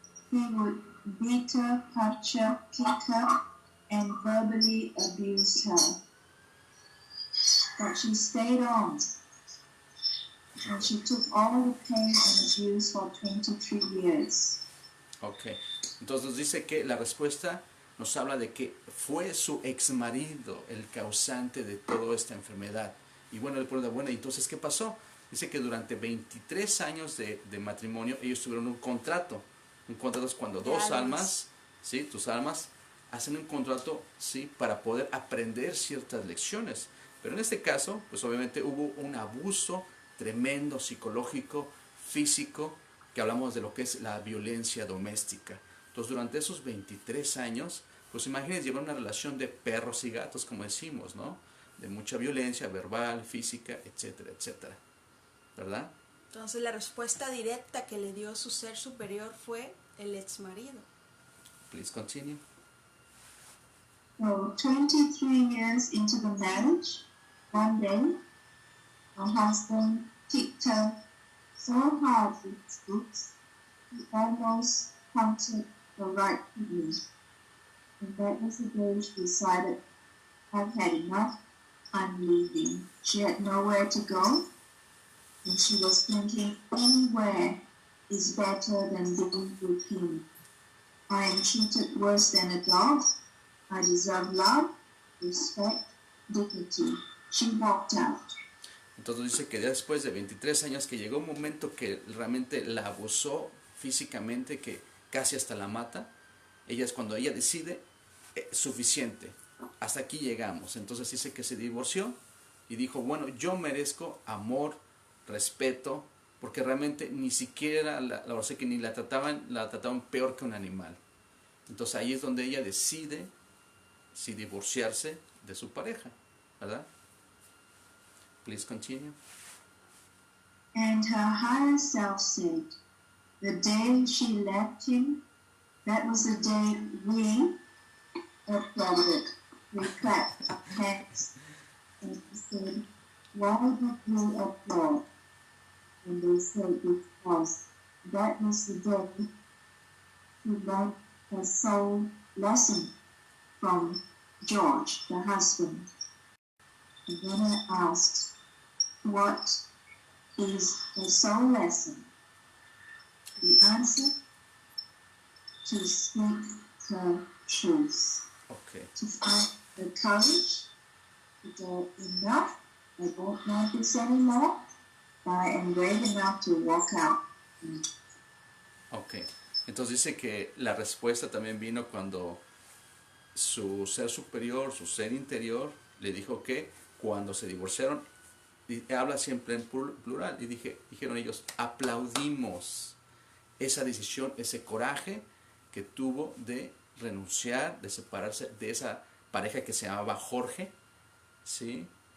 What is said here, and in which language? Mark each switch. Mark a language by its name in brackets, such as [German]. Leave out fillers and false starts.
[English] He would beat her, punch her, kick her, and verbally abuse her. But she stayed on, and she took all the pain and abuse for 23 years. Okay. [Spanish] Entonces dice que la respuesta nos habla de que fue su exmarido el causante de toda esta enfermedad. Y bueno, le pregunta, bueno, entonces ¿qué pasó? Dice que durante 23 años de matrimonio ellos tuvieron un contrato. Un contrato es cuando dos almas, ¿sí? Tus almas, hacen un contrato, ¿sí? Para poder aprender ciertas lecciones. Pero en este caso, pues obviamente hubo un abuso tremendo psicológico, físico, que hablamos de lo que es la violencia doméstica. Entonces, durante esos 23 años, pues imagínense llevar una relación de perros y gatos, como decimos, ¿no? De mucha violencia verbal, física, etcétera, etcétera. ¿Verdad? Entonces la respuesta directa que le dio su ser superior fue el ex marido. [English] Please continue. So 23 years into the marriage, one day, my husband kicked her so hard with his boots, he almost punctured the right kidney. And that was the day she decided, I've had enough, I'm leaving. She had nowhere to go, and she was thinking anywhere is better than being with him. I am treated worse than a dog. I deserve love, respect, dignity. She walked out. [Spanish] Entonces dice que después de 23 años que llegó un momento que realmente la abusó físicamente, que casi hasta la mata. Ella es cuando ella decide, suficiente, hasta aquí llegamos. Entonces dice que se divorció y dijo, bueno, yo merezco amor, respeto, porque realmente ni siquiera, o sea que ni la trataban peor que un animal. Entonces ahí es donde ella decide si divorciarse de su pareja, ¿verdad? [English] Please continue. And her higher self said, the day she left him, that was the day we applauded. We clapped our hands and said, why did we applaud? And they said, because that was the day she learned her soul lesson from George, the husband. And then I asked, what is a soul lesson? The answer, to speak her truth. Okay. To find the courage to go enough, I don't want this anymore, I am brave enough to walk out. [Spanish] Ok, entonces dice que la respuesta también vino cuando su ser superior, su ser interior, le dijo que cuando se divorciaron, y habla siempre en plural, y dijeron ellos, aplaudimos esa decisión, ese coraje que tuvo de renunciar, de separarse de esa pareja que se llamaba Jorge, ¿sí?